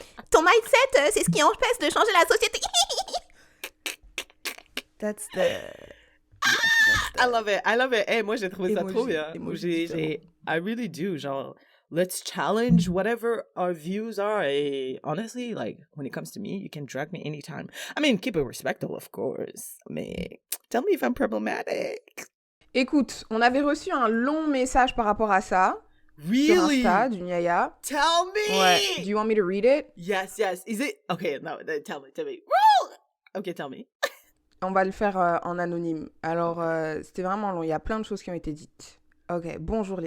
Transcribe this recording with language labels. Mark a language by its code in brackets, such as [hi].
[fr] Ton mindset, c'est ce qui empêche de changer la société. [en] That's the... I love it. [fr] Hey, moi, j'ai trouvé ça trop bien. Emoji, [en] I really do. Genre, let's challenge whatever our views are. Et honestly, like, when it comes to me, you can drag me anytime. I mean, keep it respectful, of course. Mais tell me if I'm problematic. [fr] Écoute, on avait reçu un long message par rapport à ça. [en] Really? [fr] Sur Insta, d'une yaya. [en] Tell me! Ouais. Do you want me to read it? Yes. Is it? Okay, no, tell me. Woo! Okay, tell me. [fr] On va le faire en anonyme. Alors, c'était vraiment long. Il y a plein de choses qui ont été dites. Ok, bonjour.